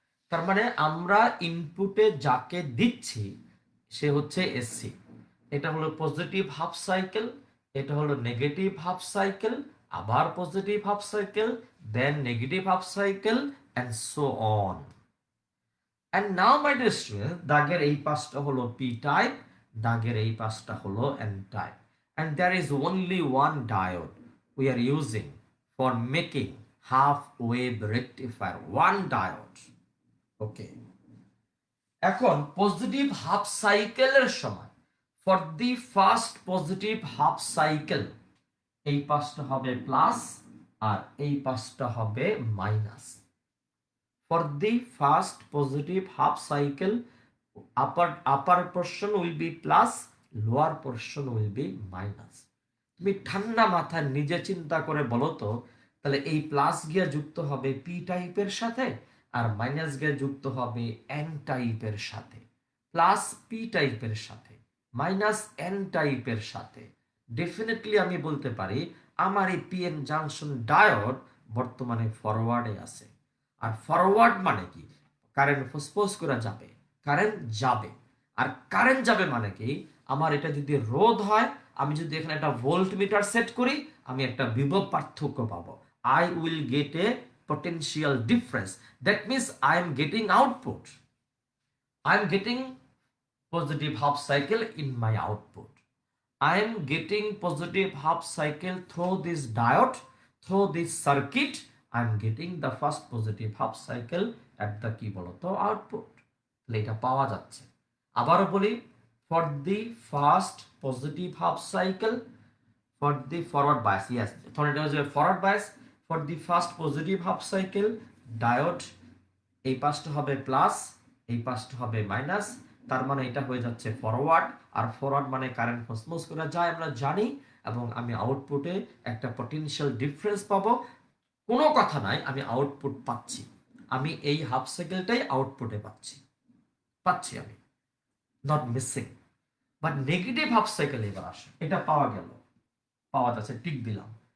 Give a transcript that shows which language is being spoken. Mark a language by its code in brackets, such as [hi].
[bn] তার মানে আমরা ইনপুটে যাকে দিচ্ছি সে হচ্ছে এসসি। এটা হলো পজিটিভ হাফ সাইকেল, এটা হলো নেগেটিভ হাফ সাইকেল, আবার positive half cycle, then negative half cycle, and so on. [en] And now my dear students, [bn] দাগের এই পাশটা হলো পি টাইপ, দাগের এই পাশটা হলো N type, [en] and there is only one diode we are using for making half wave rectifier, one diode. [bn] ওকে, এখন positive half সাইকেলের সময় for the first positive half cycle এই পাশটা হবে প্লাস আর এই পাশটা হবে minus. [en] For the first positive half cycle upper portion will be plus, lower portion will be minus. [bn] তুমি ঠান্ডা মাথায় নিজে চিন্তা করে বলো তো, তাহলে এই প্লাস গিয়া যুক্ত হবে পি টাইপের সাথে আর মাইনাস গিয়া যুক্ত হবে এন টাইপের সাথে, প্লাস পি টাইপের সাথে মাইনাস এন টাইপের সাথে। ডেফিনেটলি আমি বলতে পারি আমার এই পিএন জাংশন ডায়োড বর্তমানে ফরওয়ার্ডে আছে। আর ফরওয়ার্ড মানে কি? কারেন্ট ফোসফোস করে যাবে, কারেন্ট যাবে। আর কারেন্ট যাবে মানে কি? আমার এটা যদি রোধ হয়, আমি যদি এখানে একটা ভোল্ট মিটার সেট করি, আমি একটা বিভব পার্থক্য পাবো। [en] I will get a potential difference. That means I am getting output. I am getting positive half cycle in my output. I am getting positive half cycle through this diode, through this circuit. I am getting the first positive half cycle at the [bn] কি বলতো [en] output. [bn] এটা পাওয়া যাচ্ছে। আবারও বলি, [en] for the first positive half cycle, for the forward bias, yes, [bn] এটা হচ্ছে [en] forward bias, for the first positive half cycle diode [bn] এই পাশটা হবে প্লাস, এই পাশটা হবে মাইনাস, তার মানে এটা হয়ে যাচ্ছে ফরওয়ার্ড। আর ফরওয়ার্ড মানে কারেন্ট ফসমস করে যায় আমরা জানি, এবং আমি আউটপুটে একটা পটেনশিয়াল ডিফারেন্স পাবো। কোনো কথা নাই, আমি আউটপুট পাচ্ছি, আমি এই হাফ সাইকেলটাই আউটপুটে পাচ্ছি আমি, not missing. But negative half cycle এবার আসে, এটা পাওয়া যাচ্ছে, টিক দিলাম।